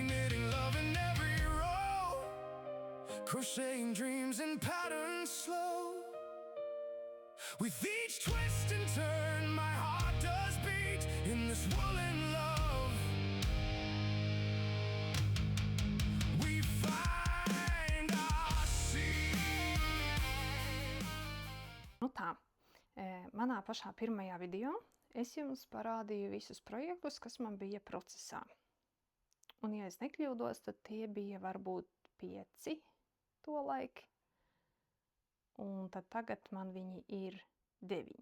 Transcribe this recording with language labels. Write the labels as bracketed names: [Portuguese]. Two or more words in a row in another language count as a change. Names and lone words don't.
[English] Knitting love in every row, crocheting dreams and patterns slow. With each twist and turn, my heart does beat. In this woolen love, we find our seat. [Latvian] Nu tā, manā pašā pirmajā video es jums parādīju visus projektus, kas man bija procesā. Un, ja es nekļūdos, tad tie bija varbūt 5 tolaik. Un tad tagad man viņi ir 9.